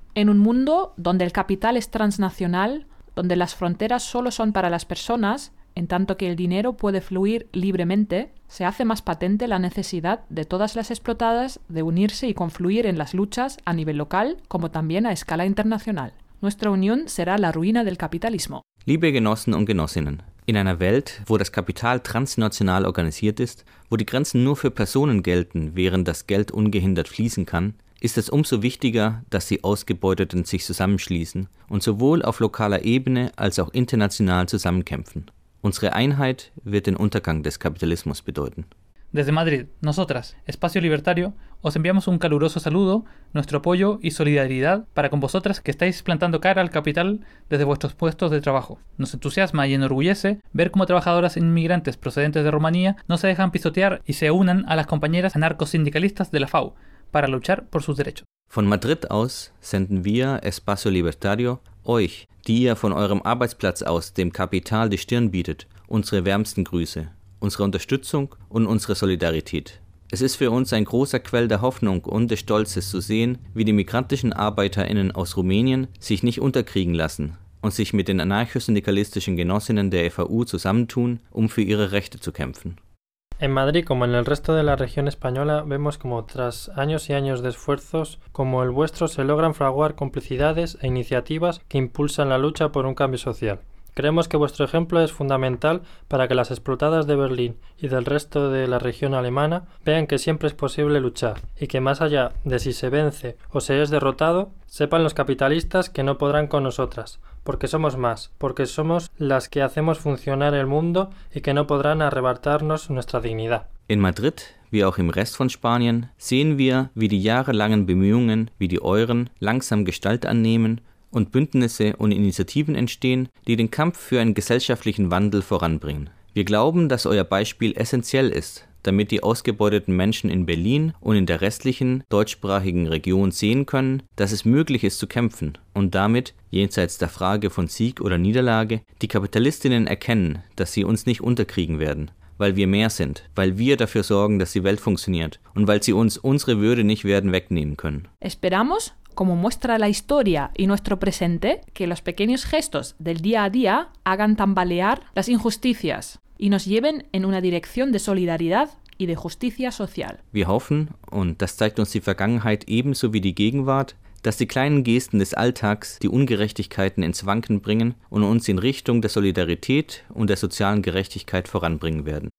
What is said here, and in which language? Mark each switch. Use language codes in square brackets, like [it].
[es] En un mundo donde el capital es transnacional, donde las fronteras solo son para las personas, en tanto que el dinero puede fluir libremente, se hace más patente la necesidad de todas las explotadas de unirse y confluir en las luchas a nivel local como también a escala internacional. Nuestra unión será la ruina del capitalismo. [de] Liebe Genossen und Genossinnen, in einer Welt, wo das Kapital transnational organisiert ist, wo die Grenzen nur für Personen gelten, während das Geld ungehindert fließen kann, ist es umso wichtiger, dass die Ausgebeuteten sich zusammenschließen und sowohl auf lokaler Ebene als auch international zusammenkämpfen. Unsere Einheit wird den Untergang des Kapitalismus bedeuten. [es] Desde Madrid, nosotras, Espacio Libertario, os enviamos un caluroso saludo, nuestro apoyo y solidaridad para con vosotras que estáis plantando cara al capital desde vuestros puestos de trabajo. Nos entusiasma y enorgullece ver cómo trabajadoras inmigrantes procedentes de Rumanía no se dejan pisotear y se unan a las compañeras anarcosindicalistas de la FAU, para luchar por sus derechos. [de] Von Madrid aus senden wir, Espacio Libertario, euch, die ihr von eurem Arbeitsplatz aus dem Kapital die Stirn bietet, unsere wärmsten Grüße, unsere Unterstützung und unsere Solidarität. Es ist für uns ein großer Quell der Hoffnung und des Stolzes zu sehen, wie die migrantischen ArbeiterInnen aus Rumänien sich nicht unterkriegen lassen und sich mit den anarcho-syndikalistischen Genossinnen der FAU zusammentun, um für ihre Rechte zu kämpfen. [es] En Madrid, como en el resto de la región española, vemos como tras años y años de esfuerzos como el vuestro se logran fraguar complicidades e iniciativas que impulsan la lucha por un cambio social. Creemos que vuestro ejemplo es fundamental para que las explotadas de Berlín y del resto de la región alemana vean que siempre es posible luchar y que más allá de si se vence o se es derrotado, sepan los capitalistas que no podrán con nosotras, porque somos más, porque somos las que hacemos funcionar el mundo y que no podrán arrebatarnos nuestra dignidad. [de] En Madrid, wie auch im Rest von Spanien, sehen wir, wie die jahrelangen Bemühungen, wie die euren, langsam Gestalt annehmen und Bündnisse und Initiativen entstehen, die den Kampf für einen gesellschaftlichen Wandel voranbringen. Wir glauben, dass euer Beispiel essentiell ist, damit die ausgebeuteten Menschen in Berlin und in der restlichen deutschsprachigen Region sehen können, dass es möglich ist zu kämpfen und damit, jenseits der Frage von Sieg oder Niederlage, die Kapitalistinnen erkennen, dass sie uns nicht unterkriegen werden, weil wir mehr sind, weil wir dafür sorgen, dass die Welt funktioniert und weil sie uns unsere Würde nicht werden wegnehmen können. [es] Esperamos, como muestra la historia y nuestro presente, que los pequeños gestos del día a día hagan tambalear las injusticias y nos lleven en una dirección de solidaridad y de justicia social. [de] Wir hoffen, und das zeigt uns die Vergangenheit ebenso wie die Gegenwart, dass die kleinen Gesten des Alltags die Ungerechtigkeiten ins Wanken bringen und uns in Richtung der Solidarität und der sozialen Gerechtigkeit voranbringen werden.